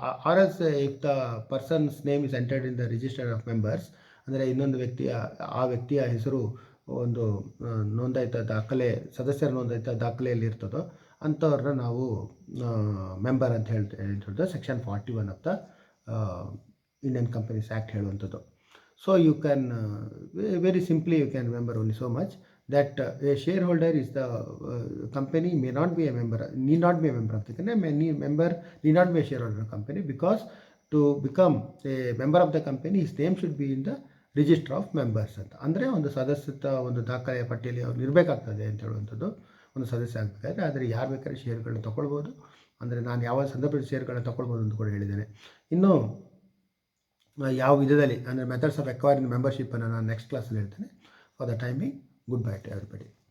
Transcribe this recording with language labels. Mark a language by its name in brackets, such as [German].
[English] or else if the person's name is entered in the register of members, [Kannada] ಅಂದರೆ ಇನ್ನೊಂದು ವ್ಯಕ್ತಿಯ ಹೆಸರು ಒಂದು ನೋಂದಾಯಿತ ದಾಖಲೆ, ಸದಸ್ಯರ ನೋಂದಾಯಿತ ದಾಖಲೆಯಲ್ಲಿ ಇರ್ತದೋ ಅಂಥವ್ರನ್ನ ನಾವು ಮೆಂಬರ್ ಅಂತ ಹೇಳ್ತಿರೋದು [English] Section 41 of the Indian Companies Act ಹೇಳುವಂಥದ್ದು. So you can very simply you can remember only so much that a shareholder is the company may not be a member, need not be a member of the company, member need not be a shareholder of the company, because to become a member of the company his name should be in the register of members ಅಂತ. [Kannada] ಅಂದರೆ ಒಂದು ಸದಸ್ಯತ್ವ ಒಂದು ದಾಖಲೆಯ ಪಟ್ಟಿಯಲ್ಲಿ ಅವ್ರು ಇರಬೇಕಾಗ್ತದೆ ಅಂತ ಹೇಳುವಂಥದ್ದು, ಒಂದು ಸದಸ್ಯ ಆಗಬೇಕಾದ್ರೆ. ಆದರೆ ಯಾರು ಬೇಕಾದ್ರೆ ಶೇರ್ಗಳನ್ನ ತೊಗೊಳ್ಬೋದು, ಅಂದರೆ ನಾನು ಯಾವ ಸಂದರ್ಭದಲ್ಲಿ ಶೇರ್ಗಳನ್ನ ತೊಗೊಳ್ಬೋದು ಅಂತ ಕೂಡ ಹೇಳಿದ್ದೇನೆ. ಇನ್ನು ಯಾವ ವಿಧದಲ್ಲಿ ಅಂದರೆ [English] methods of acquiring ಮೆಂಬರ್ಶಿಪ್ಪನ್ನು [Kannada] ನಾನು ನೆಕ್ಸ್ಟ್ ಕ್ಲಾಸಲ್ಲಿ ಹೇಳ್ತೇನೆ. [English] For the timing, good bye to everybody.